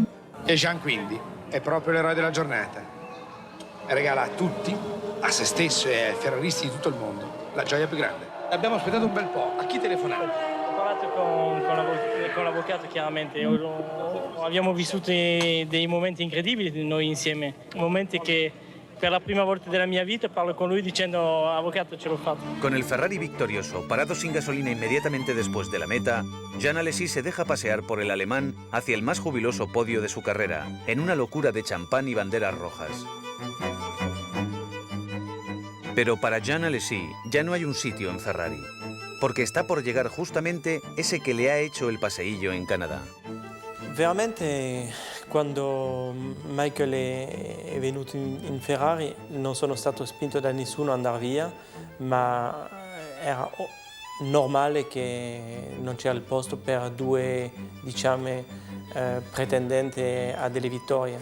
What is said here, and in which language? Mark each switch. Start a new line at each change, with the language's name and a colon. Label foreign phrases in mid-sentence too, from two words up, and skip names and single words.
Italian: E Jean quindi è proprio l'eroe della giornata. Regala a tutti, a se stesso e ai ferraristi di tutto il mondo, la gioia più grande. Abbiamo aspettato un bel po'. A chi telefonare? Ho parlato con l'avvocato, chiaramente. Abbiamo vissuto dei momenti incredibili noi insieme. Momenti che per la prima volta della mia vita parlo con lui dicendo avvocato, ce l'ho fatto.
Spanish: Con el Ferrari victorioso, parado sin gasolina inmediatamente después de la meta, Jean Alesi se deja pasear por el alemán hacia el más jubiloso podio de su carrera, en una locura de champán y banderas rojas. Pero para Jean Alesi ya no hay un sitio en Ferrari, porque está por llegar justamente ese que le ha hecho el paseillo en Canadá.
Italian: Veramente quando Michael è venuto in Ferrari non sono stato spinto da nessuno ad andare via, ma era normale che non c'era il posto per due, diciamo, pretendenti a delle vittorie.